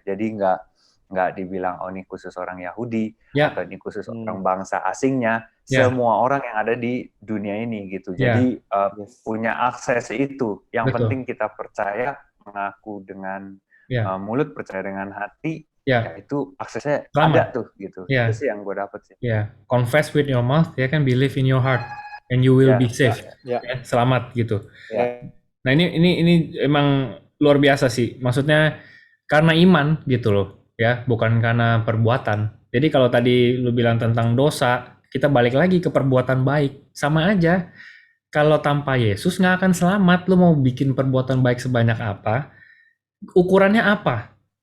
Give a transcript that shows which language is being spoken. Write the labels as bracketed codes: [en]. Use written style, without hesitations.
[id] Jadi nggak dibilang oh ini khusus orang Yahudi atau ini khusus orang bangsa asingnya. Semua orang yang ada di dunia ini gitu. Jadi punya akses itu. Yang penting kita percaya, mengaku dengan mulut, percaya dengan hati, ya itu aksesnya ada tuh gitu. Itu sih yang gue dapet sih. [en] Confess with your mouth, [id] ya kan, [en] believe in your heart, and you will be saved. [id] Selamat gitu. Nah ini emang luar biasa sih. Maksudnya karena iman gitu loh, ya, bukan karena perbuatan. Jadi kalau tadi lu bilang tentang dosa, kita balik lagi ke perbuatan baik, sama aja. Kalau tanpa Yesus nggak akan selamat. Lu mau bikin perbuatan baik sebanyak apa? Ukurannya apa?